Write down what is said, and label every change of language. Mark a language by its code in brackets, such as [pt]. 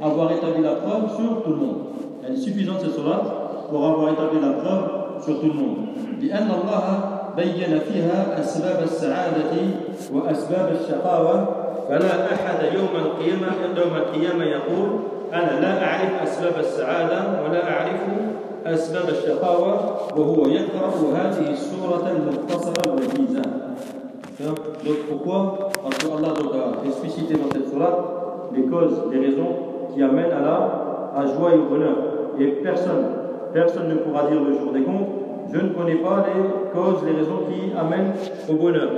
[fr] avoir établi la preuve sur tout le monde. Elle est suffisante cette surat pour avoir établi la preuve sur tout le monde. [ar] لأن الله بين فيها أسباب السعادة وأسباب الشقاوة فلا أحد يوم القيامة يقول أنا لا أعرف أسباب السعادة ولا أعرف أسباب الشقاوة وهو يقرأ هذه السورة المختصرة الوجيزة. [fr] Donc pourquoi parce que Allah a explicité dans cette sourate les causes, les raisons qui amènent à la joie et au bonheur. Et personne ne pourra dire le jour des comptes, je ne connais pas les causes, les raisons qui amènent au bonheur.